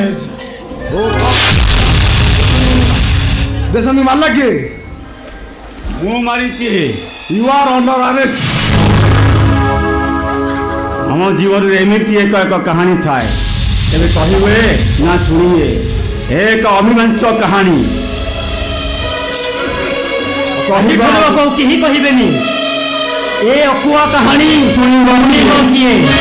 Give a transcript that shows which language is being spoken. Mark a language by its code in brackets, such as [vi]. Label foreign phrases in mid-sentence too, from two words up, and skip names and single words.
[mr] देशानी मारला के [or] ମୁଁ ମାରିଛି। [en] You are under arrest. [or] ଆମ ଜୀବନରେ ଏମିତି ଏକ ଏକ କାହାଣୀ ଥାଏ, କେବେ କହିବେ ନା ଶୁଣିବେ। ଏକ ଅଭିମାଞ୍ଚ କାହାଣୀ ଆଜିଠୁ ଆଉ କେହି କହିବେନି ଏ ଅକୁଆ କାହାଣୀ ଶୁଣିବ କିଏ?